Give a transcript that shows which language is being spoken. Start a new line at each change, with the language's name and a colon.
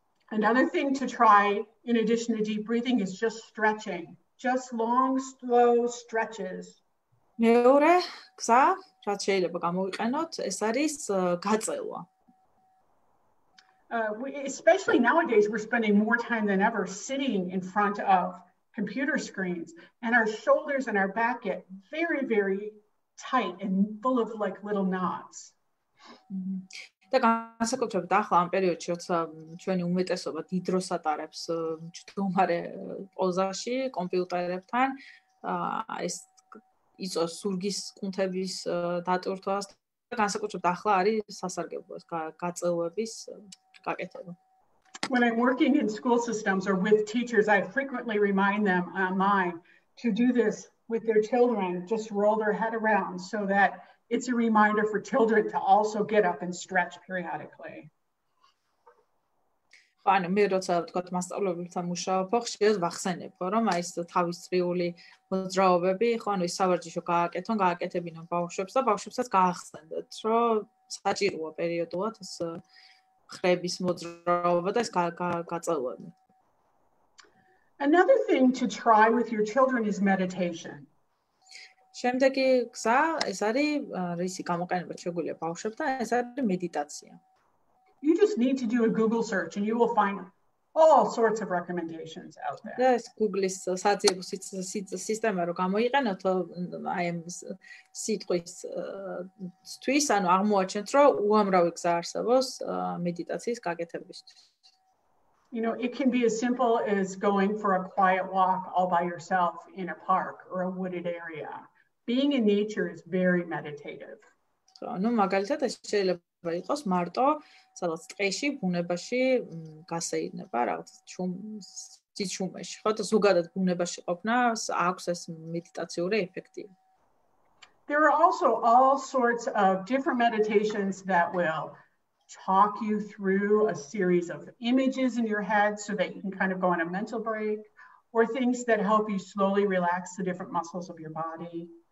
English: Another thing to try in addition to deep breathing is just stretching. Just long, slow stretches.
Georgian: მეორე გზა, რაც შეიძლება გამოვიყენოთ, ეს არის გაწელვა.
English: Especially nowadays, we're spending more time than ever sitting in front of computer screens, and our shoulders and our back get very, very tight and full of like little knots.
Georgian: და განსაკუთრებით ახლა ამ პერიოდში, როცა ჩვენი უმეტესობა დიდ დროს ატარებს მჯდომარე პოზაში, კომპიუტერებთან, ეს იწვევს ზურგის კუნთების დატვირთვას განსაკუთრებით ახლა არის სასარგებლო ეს გაწევების გაკეთება.
English: When I'm working in school systems or with teachers, I frequently remind them online to do this with their children, just roll their head around so that it's a reminder for children to also get up and stretch periodically.
Georgian: ანუ მე როცა ვთქვათ მასწავლებლებთან მუშაობ, ხშირად ვახსენებ, რომ აი ეს თავის წრიული მოძრაობები, ხო, ანუ ის სავარჯიშო გააკეთებინონ ბავშვებს და ბავშვებსაც გაახსენდეთ, რომ საჭიროა პერიოდულად ეს ხრების მოძრაობა და ეს გაწევები.
English: Another thing to try with your children is meditation.
Georgian: შემდეგი გზა ეს არის რისი გამოყენება შეგვიძლია ბავშვებთან, ეს არის მედიტაცია.
English: You just need to do a Google search and you will find all sorts of recommendations out there.
Georgian: Yes, Google-ის საძიებო სისტემა რო გამოიყენოთ, აი ამ სიტყვისთვის, ანუ აღმოაჩენთ, რომ უამრავი გზა არსებობს მედიტაციის გაკეთებისთვის.
English: You know, it can be as simple as going for a quiet walk all by yourself in a park or a wooded area. Being in nature is very meditative.
Georgian: ანუ მაგალითად ეს შეიძლება იყოს მარტო სადაც ტყეში, ბუნებაში გასეირნება, რაღაც ძიჩუმეში, ხო და ზოგადად ბუნებაში ყოფნა აქვს ეს მედიტაციური ეფექტი.
English: There are also all sorts of different meditations that will talk you through a series of images in your head so that you can kind of go on a mental break, or things that help you slowly relax the different muscles of your body.